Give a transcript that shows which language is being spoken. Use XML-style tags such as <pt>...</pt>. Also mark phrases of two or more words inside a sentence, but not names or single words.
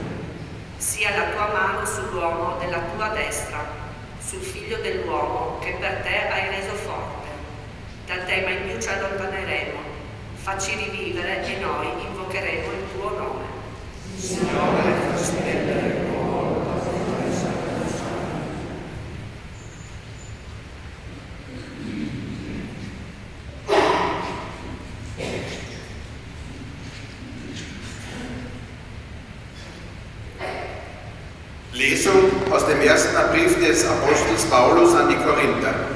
<it>Sia la tua mano sull'uomo della tua destra, sul figlio dell'uomo che per te hai reso forte. Da te mai più ci allontaneremo, facci rivivere e noi invocheremo il tuo nome. Signore, fa splendere il tuo volto e noi saremo salvi.</it> <de>Lesung aus dem ersten Brief des Apostels Paulus an die Korinther.</de>